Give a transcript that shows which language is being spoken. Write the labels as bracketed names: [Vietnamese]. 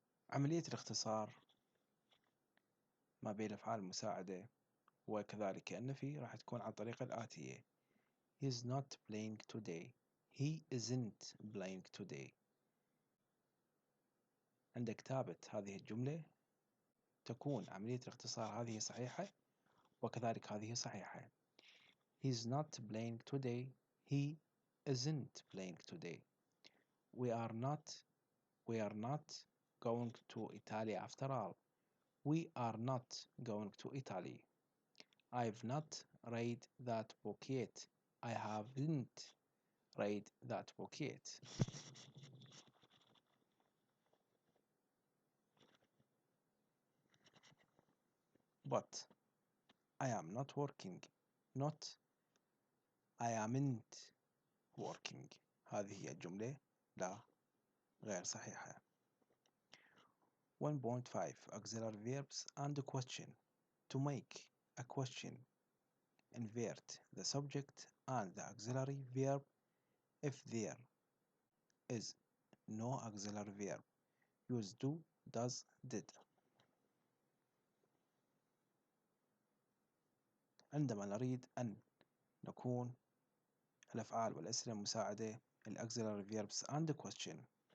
[Arabic] عملية الاختصار ما بين الأفعال المساعدة وكذلك النفي راح تكون عن طريق الآتية. [English] He is not playing today. He isn't playing today. [Arabic] عند كتابة هذه الجملة تكون عملية الاختصار هذه صحيحة وكذلك هذه صحيحة. [English] He's not playing today. He isn't playing today. We are not going to Italy after all. We are not going to Italy. I've not read that book yet. I haven't read that book yet. But I am not working. Not I amn't working. [Arabic] هذه هي الجملة لا غير صحيحة. [English] 1.5 Auxiliary verbs and question. To make a question, invert the subject and the auxiliary verb. If there is no auxiliary verb, use do, does, did. [Arabic] عندما نريد أن نكون الأفعال والأسئلة المساعدة [English] auxiliary verbs and question.